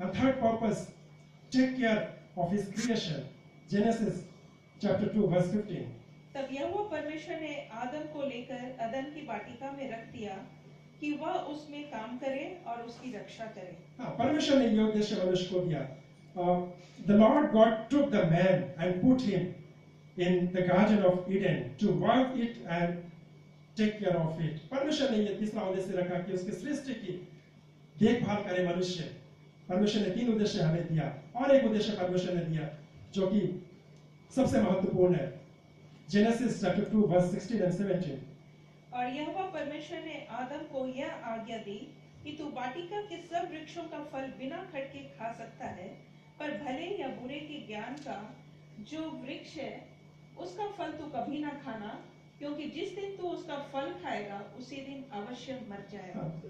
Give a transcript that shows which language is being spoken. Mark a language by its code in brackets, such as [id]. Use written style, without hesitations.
[en] And third purpose, take care of his creation, Genesis chapter 2 verse 15। [hi] तब यहोवा परमेश्वर ने आदम को लेकर अदन की वाटिका में रख दिया कि वह उसमें काम करे और उसकी रक्षा करे। हाँ, परमेश्वर ने ये उद्देश्य मनुष्य को दिया। [en] The Lord God took the man and put him in the Garden of Eden to work it and take care of it. [hi] परमेश्वर ने ये तीसरा उद्देश्य रखा कि उसकी सृष्टि की देखभाल करे मनुष्य। परमेश्वर ने 3 उद्देश्य हमें दिया, और एक उद्देश्य परमेश्वर ने दिया जो कि सबसे महत्वपूर्ण है। [en] Genesis chapter 2 verse 16 and 17। [hi] और यहोवा परमेश्वर ने आदम को यह आज्ञा दी कि तू वाटिका के सब वृक्षों का फल बिना खटके खा सकता है, पर भले या बुरे के ज्ञान का जो वृक्ष है उसका फल तू कभी ना खाना, क्योंकि जिस दिन तू उसका फल खाएगा उसी दिन अवश्य मर जाएगा।